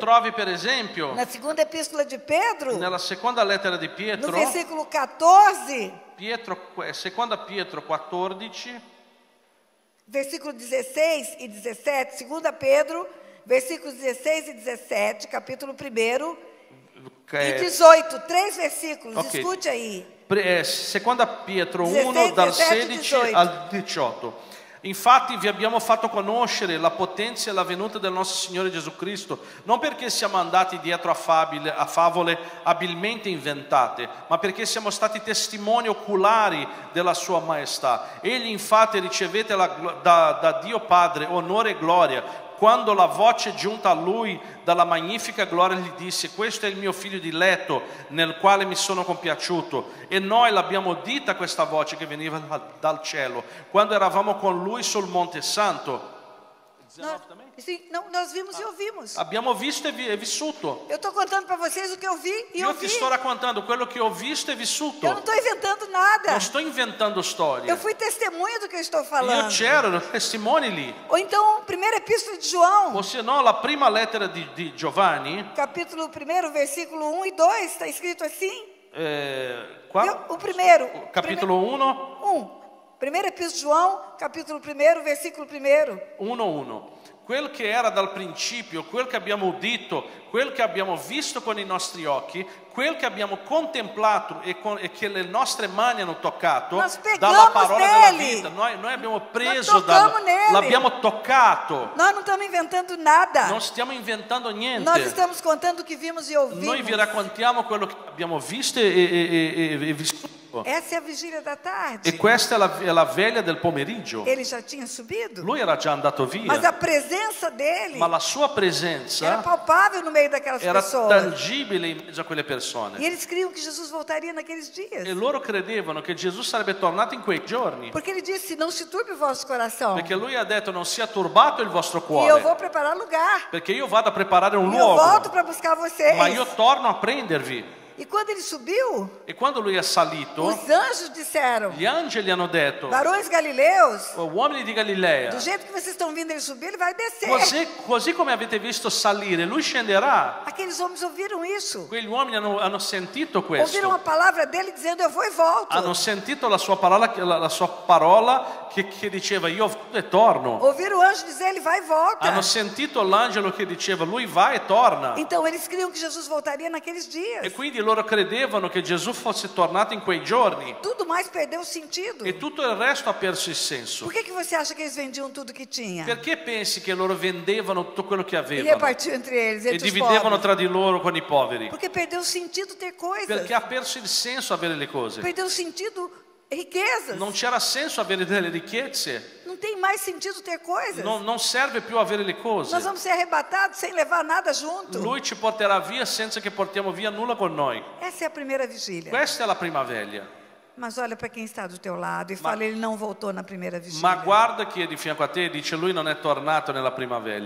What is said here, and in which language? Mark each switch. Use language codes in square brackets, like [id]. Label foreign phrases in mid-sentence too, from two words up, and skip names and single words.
[it] trovi per esempio [pt] na segunda epístola de Pedro, [it] nella seconda lettera di [pt] no [it] Pietro, [pt] versículo 14, [it] seconda Pietro 14, [pt] versículo 16 e 17, segunda Pedro, versículos 16 e 17, capítulo 1, e 18, 3 versículos, Ok. escute aí. [it] seconda Pietro 1 16, dal 17, 16 18. al 18. Infatti vi abbiamo fatto conoscere la potenza e la venuta del nostro Signore Gesù Cristo, non perché siamo andati dietro a favole abilmente inventate, ma perché siamo stati testimoni oculari della sua maestà. Egli infatti ricevette da Dio Padre onore e gloria, quando la voce giunta a lui dalla magnifica gloria gli disse: questo è il mio figlio diletto nel quale mi sono compiaciuto. E noi l'abbiamo udita questa voce che veniva dal cielo quando eravamo con lui sul Monte Santo. [pt] Nós vimos e ouvimos. [it] Abbiamo visto e vissuto. [pt] Eu estou contando para vocês o que eu vi e [it] Io [pt] ouvi. [it] ti sto raccontando quello che ho visto e vissuto. [pt] Eu não estou inventando nada. [it] Non sto inventando storie. [pt] Eu fui testemunha do que eu estou [it] Io [pt] falando. [it] c'ero, testimoni lì. [pt] Ou então, primeira epístola de João, [it] O se no, la prima lettera di Giovanni, [pt] capítulo 1, versículo 1 e 2, está escrito assim? [it] qua? [pt] O primeiro. [it] Capitolo 1. 1. [pt] Primeira epístola de João, capítulo 1, versículo 1. 1:1. [it] Quel che era dal principio, quel che abbiamo udito, quel che abbiamo visto con i nostri occhi, quel che abbiamo contemplato e che le nostre mani hanno toccato dalla parola della vita. Noi abbiamo preso, l'abbiamo toccato. [pt] Nós não estamos inventando nada. [it] Non stiamo inventando niente. [pt] Nós estamos contando o que vimos e ouvimos. [it] Noi vi raccontiamo quello che abbiamo visto e vissuto. [pt] Essa é a vigília da tarde. [it] E questa è la veglia del pomeriggio. [pt] Ele já tinha subido, [it] Lui era già andato [pt] mas [it] via. [pt] a presença presença dele [it] ma la sua presenza [pt] era palpável no meio daquelas [it] era [pt] pessoas. [it] tangibile in mezzo a quelle persone. [pt] E eles criam que Jesus voltaria naqueles dias. [it] E loro credevano che Gesù sarebbe tornato in quei giorni. [pt] Porque ele disse, não se turbe o vosso coração. [it] Perché lui ha detto non sia turbato il vostro [pt] E eu [it] cuore. [pt] vou preparar lugar. [it] Perché io vado a preparare un [pt] E eu volto [it] luogo. [pt] para buscar vocês. [it] Ma io torno a prendervi. [pt] E quando ele subiu, [it] E quando lui è salito, [pt] os anjos disseram, [it] gli angeli hanno detto: [pt] varões galileus, [it] uomini di Galilea, [pt] do jeito que vocês estão vindo ele subir, ele vai descer. [it] così come avete visto salire, lui scenderà. [pt] Aqueles homens ouviram isso. [it] Quegli uomini hanno sentito [pt] Ouviram a [it] questo. [pt] palavra dele dizendo, eu vou e volto. [it] Hanno sentito la sua parola che diceva io vado e torno. [pt] Ouviram o anjo dizer, ele vai e volta. [it] Hanno sentito l'angelo che diceva lui va e torna. [pt] Então eles criam que Jesus voltaria naqueles dias. [it] E quindi loro credevano che Gesù fosse tornato in quei giorni. [pt] Tudo mais perdeu o sentido. [it] E tutto il resto ha perso il senso. [pt] Por que você acha que eles vendiam tudo que tinha? [it] Perché pensi che loro vendevano tutto quello che [pt] E [it] avevano [pt] repartiam entre eles, [it] e [pt] entre os [it] dividevano [pt] pobres? [it] tra di loro con i poveri? [pt] Porque perdeu o sentido ter coisas. [it] Perché ha perso il senso avere le cose. [pt] Perdeu o sentido riquezas. [it] Non c'era senso avere delle ricchezze. [pt] Não tem mais sentido ter coisas. [it] Non serve più avere le [pt] Nós [it] cose. [pt] vamos ser arrebatados sem levar nada junto. [it] Lui ci porterà via senza che portiamo via nulla con noi. [pt] Essa é a primeira vigília. [it] Questa è la prima veglia. [pt] Mas olha para quem está do teu lado e fala, ele não voltou na primeira vigília. [it] Ma guarda chi è di fianco a te e dice lui non è tornato nella prima veglia.